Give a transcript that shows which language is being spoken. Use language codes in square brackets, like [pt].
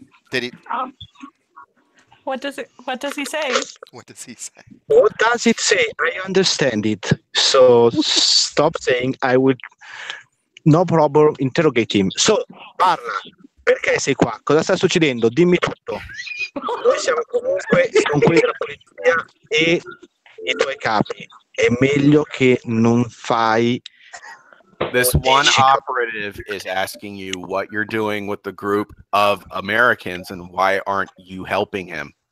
[en] Did he? What does he say? What does he say? What does it say? I understand it. So stop saying I would. No problem, interrogate him. [it] So, parla. Perché sei qua? Cosa sta succedendo? Dimmi tutto. Noi siamo comunque con quelli della polizia e i tuoi capi. È meglio che non fai. [en] This one operative is asking you what you're doing with the group of Americans and why aren't you helping him?